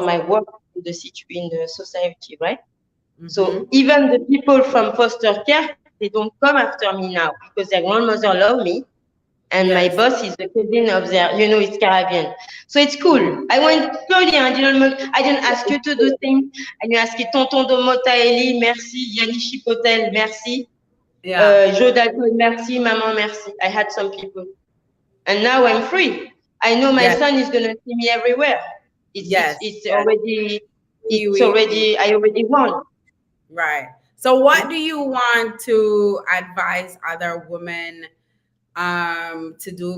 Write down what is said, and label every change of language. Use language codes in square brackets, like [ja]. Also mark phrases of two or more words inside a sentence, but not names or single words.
[en] my work in the society, right? Mm-hmm. So even the people from foster care, they don't come after me now because their grandmother love me, and my Yes. boss is the cousin of their, it's Caribbean. So it's cool. I went slowly. I didn't ask you to do things. And you ask Tonton Domota Eli, merci. Yanni Chipotel, merci. Yeah. Joe Dalton, merci. Maman, merci. I had some people. And now I'm free. I know my Yes. son is going to see me everywhere. Yes. Yes. I already won. Right. So what do you want to advise other women to do?